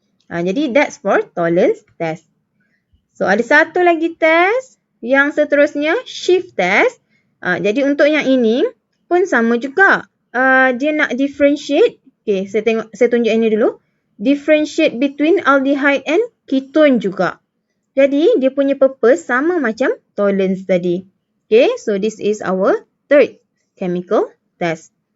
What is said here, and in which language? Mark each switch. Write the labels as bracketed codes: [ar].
[ms] Jadi that's for Tollens test. So ada satu lagi test. Yang seterusnya, Schiff test. Jadi untuk yang ini pun sama juga. Dia nak differentiate. Okay, saya tunjuk ini dulu. [en] Differentiate between aldehyde and ketone juga. [ms] Jadi, dia punya purpose sama macam Tollens tadi. [en] Okay, so this is our third chemical test.